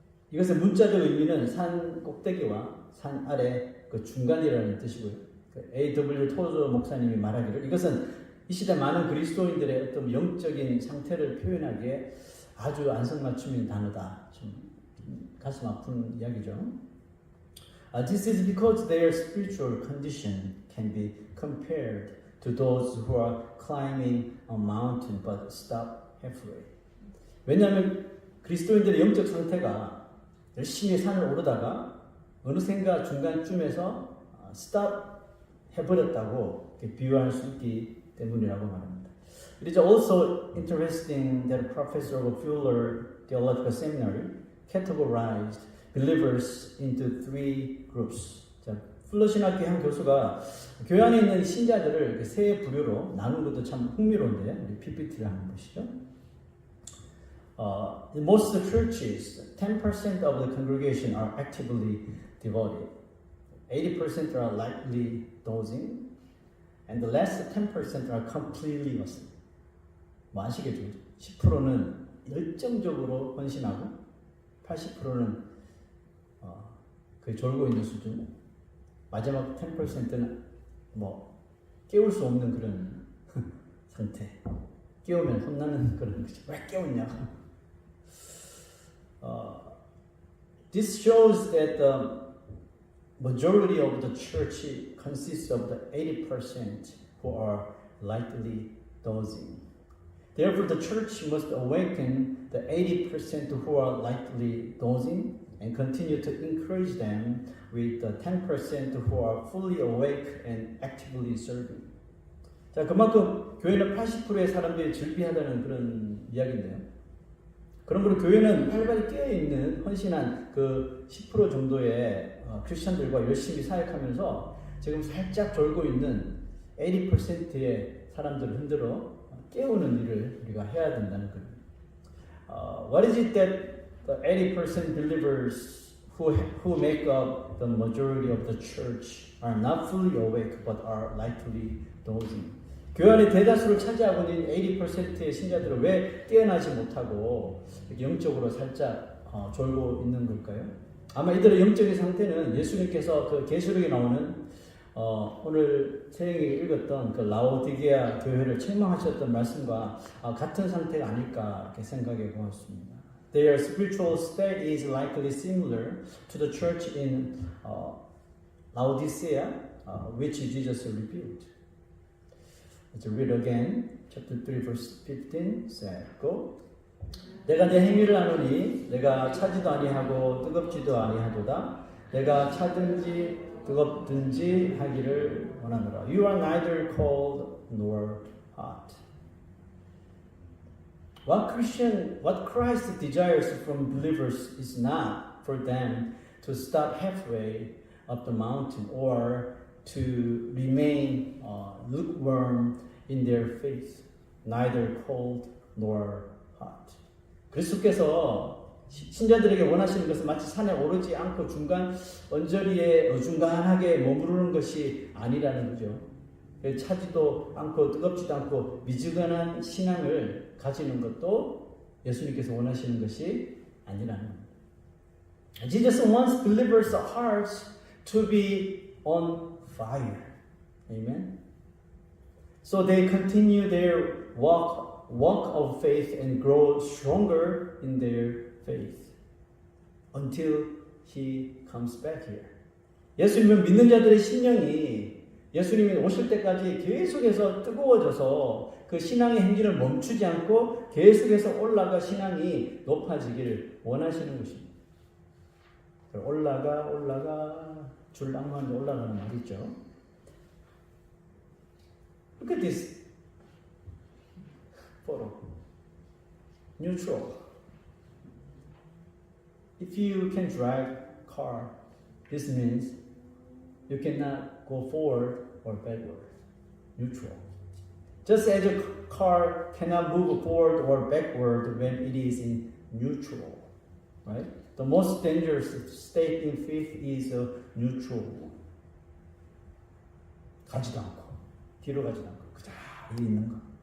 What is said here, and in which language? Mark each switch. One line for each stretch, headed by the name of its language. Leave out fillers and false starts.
Korean: 이것의 문자적 의미는 산 꼭대기와 산 아래 그 중간이라는 뜻이고요. A.W. 토저 목사님이 말하기를 이것은 이 시대 많은 그리스도인들의 어떤 영적인 상태를 표현하기에 아주 안성맞춤인 단어다. 좀 가슴 아픈 이야기죠.
English: This is because their spiritual condition can be compared to those who are climbing a mountain but stop halfway.
Korean: 왜냐하면 그리스도인들의 영적 상태가 열심히 산을 오르다가 어느샌가 중간쯤에서 stop 해버렸다고 비유할 수 있기 때문이라고 말합니다.
English: It is also interesting that a professor of Fuller Theological Seminary categorized believers into three groups.
Korean: 자, 풀러 신학교 한 교수가 교회 안에 있는 신자들을 세 부류로 나눈 것도 참 흥미로운데요. 우리 PPT를 한번 보시죠.
English: In most churches, 10% of the congregation are actively devoted. 80% are lightly dozing, and the last 10% are completely asleep.
Korean: 뭐 아시겠죠? 10%는 열정적으로 헌신하고 80%는 거의 졸고 있는 수준. 마지막 10%는 뭐 깨울 수 없는 그런 상태. 깨우면 혼나는 그런 거죠. 왜 깨웠냐?
English: This shows that the majority of the church consists of the 80% who are lightly dozing. Therefore, the church must awaken the 80% who are lightly dozing and continue to encourage them with the 10% who are fully awake and actively serving.
Korean: 자, 그만큼 교회는 80%의 사람들이 즐비하다는 그런 이야기인데요. 그러므로 교회는 활발히 깨어있는 헌신한 그 10% 정도의 크리스천들과 열심히 사역하면서 지금 살짝 졸고 있는 80%의 사람들을 흔들어 깨우는 일을 우리가 해야 된다는 거예요.
English: What is it that the 80% believers who make up the majority of the church are not fully awake but are lightly dozing?
Korean: 교회 안에 대다수를 차지하고 있는 80%의 신자들은 왜 깨어나지 못하고 영적으로 살짝 졸고 있는 걸까요? 아마 이들의 영적인 상태는 예수님께서 그 계시록에 나오는 오늘 세영이 읽었던 그 라오디게아 교회를 책망하셨던 말씀과 같은 상태가 아닐까 이렇게 생각해 보았습니다.
English: Their spiritual state is likely similar to the church in Laodicea, which Jesus rebuked. Let's read again. Chapter 3, verse 15 said, Go.
Korean: 내가 내 행위를 아노니 내가 차지도 아니하고 뜨겁지도 아니하도다. 내가 차든지 뜨겁든지 하기를 원하노라.
English: You are neither cold nor hot. What Christ desires from believers is not for them to stop halfway up the mountain or to remain lukewarm in their faith, neither cold nor hot.
Korean: 그리스도께서 신자들에게 원하시는 것은 마치 산에 오르지 않고 중간 언저리에 어중간하게 머무르는 것이 아니라는 거죠. 차지도 않고 뜨겁지도 않고 미지근한 신앙을 가지는 것도 예수님께서 원하시는 것이 아니라는 겁니다.
English: Jesus wants believers' hearts to be on fire. Amen. So they continue their walk of faith and grow stronger in their faith until He comes back here.
Korean: 예수님은 믿는 자들의 심령이 예수님이 오실 때까지 계속해서 뜨거워져서 그 신앙의 행진을 멈추지 않고 계속해서 올라가 신앙이 높아지기를 원하시는 것입니다. 올라가 줄랑만 올라가는 말이죠.
English: Look at this photo. Neutral. If you can drive car, this means you cannot go forward or backward. Neutral. Just as a car cannot move forward or backward when it is in neutral, right? The most dangerous state in faith is neutral.
Korean: 가지도 않고 뒤로 가지도 않고 그저 있는 거.